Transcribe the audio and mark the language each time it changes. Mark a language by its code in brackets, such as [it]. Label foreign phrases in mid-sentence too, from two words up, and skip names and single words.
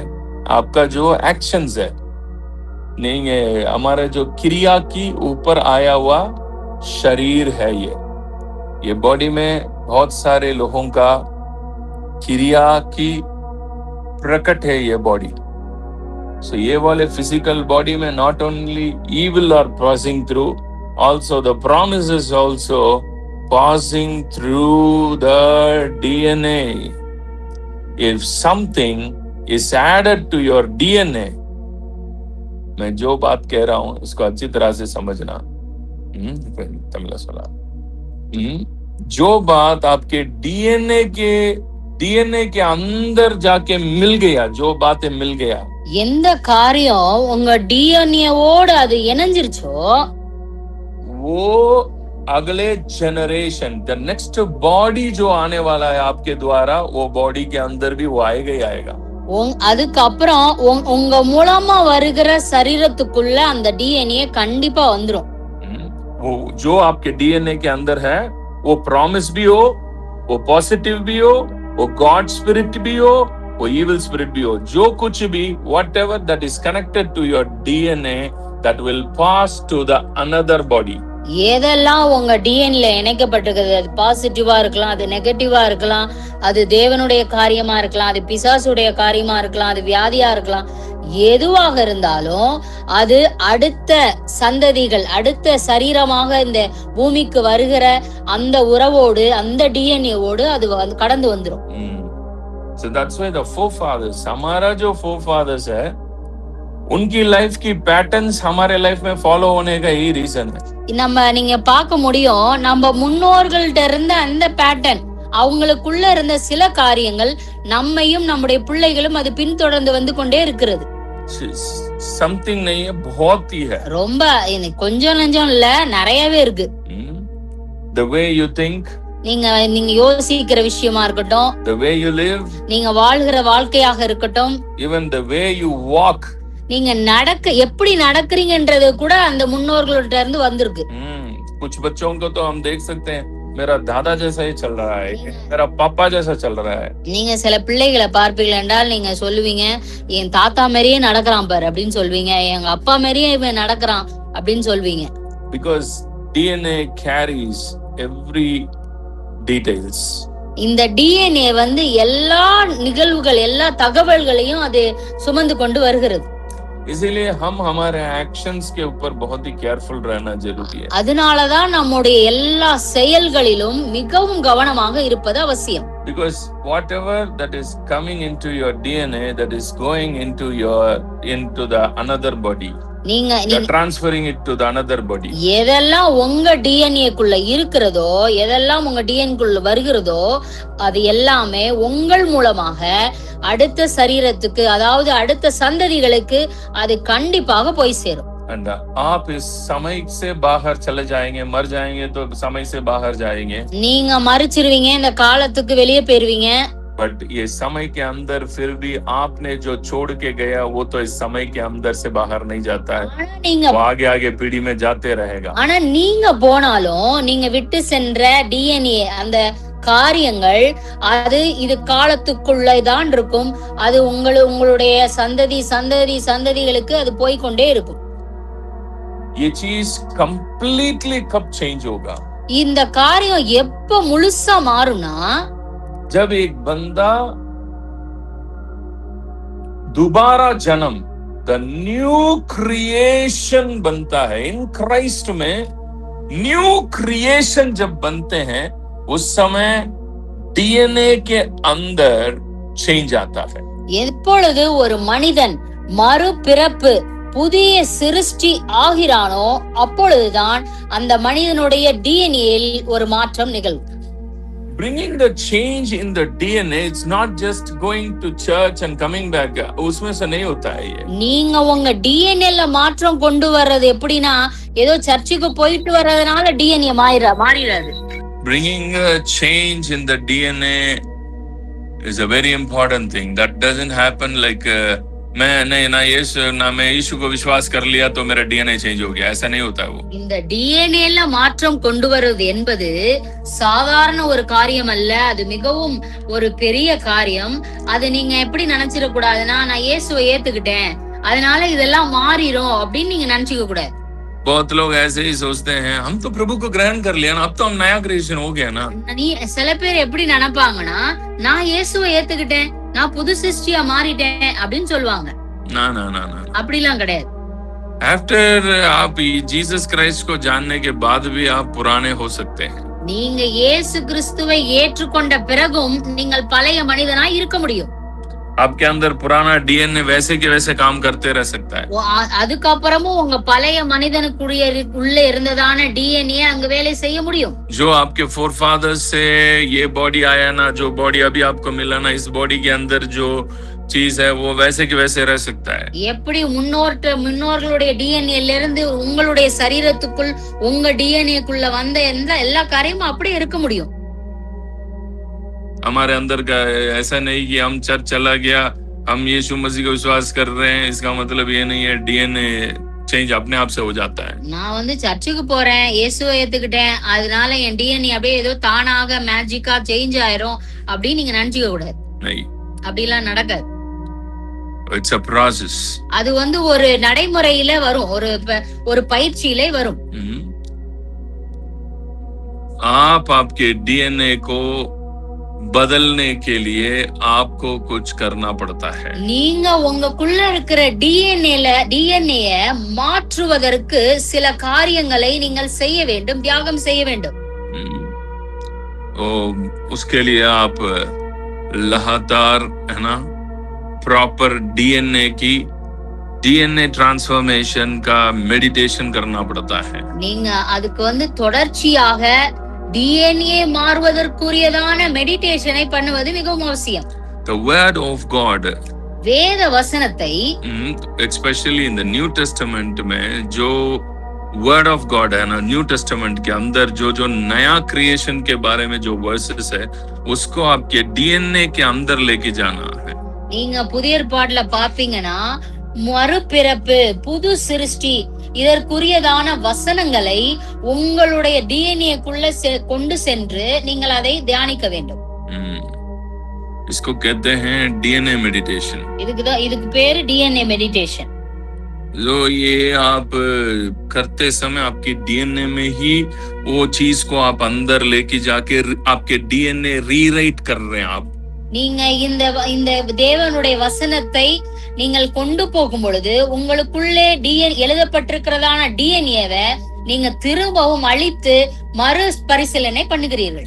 [hi] आपका जो एक्शंस है, नहीं है, हमारे जो क्रिया की ऊपर आया हुआ शरीर है ये बॉडी में बहुत सारे लोगों का क्रिया की प्रकट है ये बॉडी। [en] सो [hi] ये वाले [en] physical body में not only evil are passing through, also the promises also passing through the DNA. If something is added to your DNA, [hi] मैं जो बात कह रहा हूं इसको अच्छी तरह से समझना। तमिल सुना। जो बात आपके डीएनए के अंदर जाके मिल गया, जो बातें मिल गया, [ta] எந்த காரியம் உங்க டிஎன்ஏவோட அது இணைஞ்சிருச்சோ, [hi] वो अगले जनरेशन, [en] the next body [hi] जो आने वाला है आपके द्वारा, वो बॉडी के अंदर भी वो आएगा ही आएगा। [ta] அதுக்கப்புறம் உங்க மூலமா வருகிற சரீரத்துக்குள்ள அந்த டிஎன்ஏ கண்டிப்பா வந்துரும்। [hi] वो जो आपके डीएनए के अंदर है, वो प्रॉमिस भी हो, वो पॉजिटिव भी हो, वो [en] God spirit [hi] भी हो, वो [en] evil spirit [hi] भी हो, जो कुछ भी, [en] whatever that is connected to your DNA, that will pass to the another body. [ta] ஏதெல்லாம் உங்க டிஎன்ல இணைக்கப்பட்டிருக்கிறது, அது பாசிட்டிவா இருக்கலாம், அது நெகட்டிவா இருக்கலாம், அது தேவனுடைய காரியமா இருக்கலாம், அது பிசாசுடைய காரியமா இருக்கலாம், அது வியாதியா இருக்கலாம், எதுவாக இருந்தாலும் அது அடுத்த சந்ததிகள், அடுத்த சரீரமாக இந்த பூமிக்கு வருகிற அந்த உறவோடு, அந்த டிஎன்ஏவோடு அது கடந்து வந்துரும்। [en] So that's why the forefathers, [hi] हमारा जो forefathers है, उनकी लाइफ की पैटर्न्स हमारे लाइफ में फॉलो होने का यही रीजन है। [ta] நீங்க பார்க்க முடியும், நம்ம முன்னோர்கள்ட்ட இருந்த அந்த பேட்டர்ன், அவங்களுக்குள்ள இருந்த சில காரியங்கள் நம்மையும் நம்முடைய பிள்ளைகளும் அது பின்தொடர்ந்து வந்து கொண்டே இருக்கிறது। [hi] समथिंग नहीं है, बहुत ही है, [ta] ரொம்ப கொஞ்சம் நஞ்சம் இல்ல, நிறையவே இருக்கு। [en] The way you think, [ta] நீங்க யோசிக்கிற விஷயமா இருக்கட்டும், [en] the way you live, [ta] நீங்க வாழ்கிற வாழ்க்கையாக இருக்கட்டும், [en] even the way you walk, [ta] நீங்க எப்படி நடக்கிறீங்கன்றது கூட அந்த முன்னோர்கள்ட்ட இருந்து வந்திருக்கு। [hi] कुछ बच्चों को तो हम देख सकते हैं, मेरा दादा जैसा ही चल रहा है, मेरा पापा जैसा चल रहा है। [ta] நீங்க சில பிள்ளைகளை பார்ப்பீர்கள் என்றால் நீங்க சொல்லுவீங்க, என் தாத்தா மாதிரியே நடக்கிறான் பாரு அப்படின்னு சொல்வீங்க, எங்க அப்பா மாதிரியே இவன் நடக்கிறான் அப்படின்னு சொல்வீங்க। [en] Because DNA carries every details. [ta] இந்த டிஎன்ஏ எல்லா நிகழ்வுகள், எல்லா தகவல்களையும் அது சுமந்து கொண்டு வருகிறது। [hi] इसीलिए हम हमारे एक्शंस के ऊपर बहुत ही केयरफुल रहना जरूरी है। [ta] அதனாலதான் நம்முடைய எல்லா செயல்களிலும் மிகவும் கவனமாக இருப்பது அவசியம்। [en] Because whatever that is coming into your DNA, that is going into the another body, நீங்க transferring it to the another body. [ta] எதெல்லாம் உங்க டிஎன்ஏக்குள்ள இருக்கிறதோ, எதெல்லாம் உங்க டிஎன்ஏக்குள்ள வருகிறதோ, அது எல்லாமே உங்கள் மூலமாக அடுத்த சரீரத்துக்கு, அதாவது அடுத்த சந்ததிகளுக்கு அது கண்டிப்பாக போய் சேரும்। [hi] And आप इस समय से बाहर चले जाएंगे, मर जाएंगे तो समय से बाहर जाएंगे, [ta] நீங்க மரிச்சிருவீங்க, இந்த காலத்துக்கு வெளியே போயிருவீங்க। [hi] बट ये समय के अंदर फिर भी आपने जो छोड़ के गया, वो तो इस समय के अंदर से बाहर नहीं जाता है, वो आगे आगे पीढ़ी में जाते रहेगा। [ta] ஆனா நீங்க போனாலும், நீங்க விட்டு சென்ற டிஎன்ஏ அந்த காரியங்கள் அது இது காலத்துக்குள்ளதான் இருக்கும், அது உங்களுடைய சந்ததிகளுக்கு அது போய்கொண்டே இருக்கும்। [hi] ये चीज कंप्लीटली कब चेंज होगा? [ta] இந்த காரியம் எப்ப முழுசா மாறும்னா, [hi] जब एक बंदा दोबारा जन्म, [en] the new creation [hi] बनता है [en] in Christ [hi] में, [en] new creation [hi] जब बनते हैं उस समय डीएनए के अंदर चेंज आता है. [ta] எப்பொழுது ஒரு மனிதன் மறுபிறப்பு புதிய சிருஷ்டி ஆகிறானோ அப்பொழுதுதான் அந்த மனிதனுடைய டிஎன்ஏயில் ஒரு மாற்றம் நிகழும். [en] Bringing the change in the DNA, it's not just going to church and coming back. [hi] उसमें से नहीं होता है ये. [ta] நீங்க உங்க டிஎன்ஏல மாற்றம் கொண்டு வர்றது எப்படின்னா ஏதோ சர்ச்சுக்கு போயிட்டு வர்றதுனால டிஎன்ஏ மாறிடாது. [en] Bringing a change in the DNA is a very important thing. That doesn't happen like [hi] मैं यीशु को विश्वास कर लिया तो मेरा डीएनए चेंज हो गया. ऐसा नहीं होता है वो. [ta] இந்த டிஎன்ஏல மாற்றம் கொண்டு வருவது என்பது சாதாரண ஒரு காரியம் அல்ல. அது மிகவும் ஒரு பெரிய காரியம். அது நீங்க எப்படி நினைச்சிட கூடாதுன்னா நான் இயேசுவை ஏத்துக்கிட்டேன் அதனால இதெல்லாம் மாறிடும் அப்படின்னு நீங்க நினைச்சுக்க கூடாது. [hi] बहुत लोग ऐसे ही सोचते हैं हम तो प्रभु को ग्रहण कर लिया ना अब तो हम नया क्रिएशन हो गया ना. [ta] சில பேர் எப்படி நினைப்பாங்கன்னா நான் இயேசுவை ஏத்துக்கிட்டேன் நான் புது சிருஷ்டியா மாறிட்டேன் அப்படின்னு சொல்லுவாங்க. [hi] ना ना ना ना [ta] அப்படிலாம் கிடையாது. [hi] आफ्टर आप जीसस क्राइस्ट को जानने के बाद भी आप पुराने हो सकते हैं. [ta] நீங்க இயேசு கிறிஸ்துவை ஏற்றுக்கொண்ட பிறகும் நீங்கள் பழைய மனிதனாய் இருக்க முடியும். [hi] आपके अंदर पुराना डीएनए वैसे के वैसे काम करते रह सकता है. [ta] அதுக்கப்புறமும் உங்க பழைய மனிதனுக்குரிய உள்ள இருந்ததான டிஎன்ஏ அங்க வேலை செய்ய முடியும். [hi] जो आपके फोरफादर्स से ये बॉडी आया ना जो बॉडी अभी आपको मिला ना इस बॉडी के अंदर जो चीज है वो वैसे के वैसे रह सकता है. [ta] எப்படி முன்னோர்களுடைய டிஎன்ஏல இருந்து உங்களுடைய சரீரத்துக்குள் உங்க டிஎன்ஏக்குள்ள வந்த எல்லா காரியமும் அப்படியே இருக்க முடியும். [hi] हमारे अंदर का ऐसा नहीं कि हम चर्च चला गया हम यीशु मसीह को विश्वास कर रहे हैं इसका मतलब ये नहीं है डीएनए चेंज अपने आप से हो जाता है. [ta] நான் சர்ச்சுக்கு போறேன் இயேசுவை ஏத்துக்கிட்டேன் அதனால என் டிஎன்ஏ அப்படியே ஏதோ தானாக மேஜிக்கா சேஞ்ச் ஆயிரும் அப்படின்னு நீங்க நினைச்சுக்க கூடாது. [hi] नहीं [ta] அப்படிலாம் நடக்காது. [en] It's a process. [ta] அது ஒரு நடைமுறையில வரும் ஒரு பயிற்சியிலே வரும். [hi] आप आपके डीएनए को बदलने के लिए आपको कुछ करना पड़ता है. [ta] நீங்க உங்களுக்குள்ள இருக்கிற டிஎன்ஏ மாற்றுவதற்கு சில காரியங்களை நீங்கள் செய்ய வேண்டும் தியாகம் செய்ய வேண்டும். [hi] उसके लिए आप लगातार है ना [en] proper DNA transformation [hi] का मेडिटेशन करना पड़ता है. [ta] நீங்க அதுக்கு தொடர்ச்சியாக டிஎன்ஏ மாறுவதற்குரியதான மெடிடேஷனை பண்ணுவது மிகவும் அவசியம். [en] The word of God [ta] வேத வசனத்தை [en] especially in the New Testament [hi] में जो [en] word of God [hi] है ना [en] New Testament [hi] के अंदर जो नया क्रिएशन के बारे में जो वर्सेस है उसको आपके डीएनए के अंदर लेके जाना है. [ta] நீங்க புதிய ஏற்பாட்டுல பாப்பீங்கன்னா மறுபிறப்பு புது சிருஷ்டி இதற்குரியதான வசனங்களை உங்களுடைய டிஎன்ஏக்குள்ள கொண்டு சென்று நீங்கள் அதை தியானிக்க வேண்டும். [hi] इसको कहते हैं [en] DNA meditation. [ta] இதுக்கு பேரு [en] DNA meditation. [hi] जो ये आप करते समय आपके डीएनए में ही वो चीज को आप अंदर लेके जाके आपके [en] DNA rewrite [hi] कर रहे हैं. आप [ta] நீங்க இந்த தேவனுடைய வசனத்தை நீங்கள் கொண்டு போகும் பொழுது உங்களுக்குள்ளே எழுதப்பட்டிருக்கிறதான டிஎன்ஏவை நீங்க திரும்பவும் அழித்து மறு பரிசீலனை பண்ணுகிறீர்கள்.